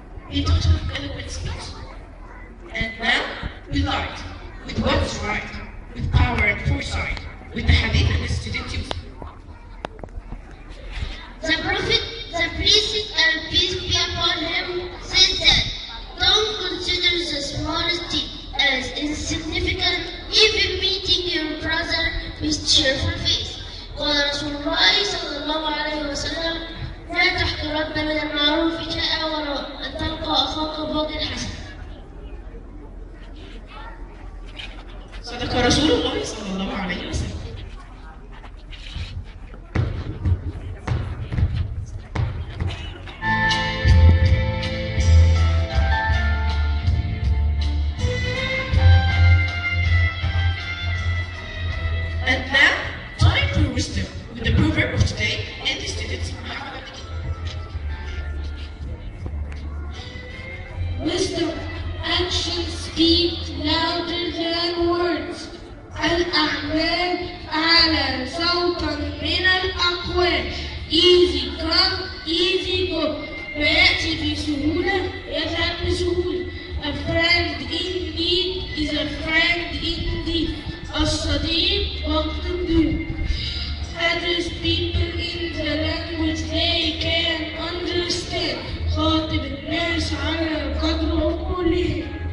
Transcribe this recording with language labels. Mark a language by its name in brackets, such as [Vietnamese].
[English] He taught him eloquent speech. And now, we light, with what's right, with power and foresight, with the hadith and the student use. The Prophet, the blessed and peace be upon him, said that don't consider the smallest thing as insignificant, even meeting your brother with cheerful face. [Arabic] قال رسول الله صلى الله عليه وسلم: لا تحقرن من المعروف شيئا ولو أن تلقى أخاك بوجه حسن. صدق رسول الله صلى الله عليه وسلم. [English] And now, time for wisdom with the proverb of today and the students. Wisdom, actions speak louder than words. [Arabic] الأعمال أعلى صوتا من الأقوال. [English] Easy come, easy go. [Arabic] ويأتي بسهولة يذهب بسهولة. [English] A friend in need is a friend indeed. [Arabic] الصديق وقت الضيق. [English] Address people in the language they can understand. [Arabic] خاطب الناس على قدر عقولهم.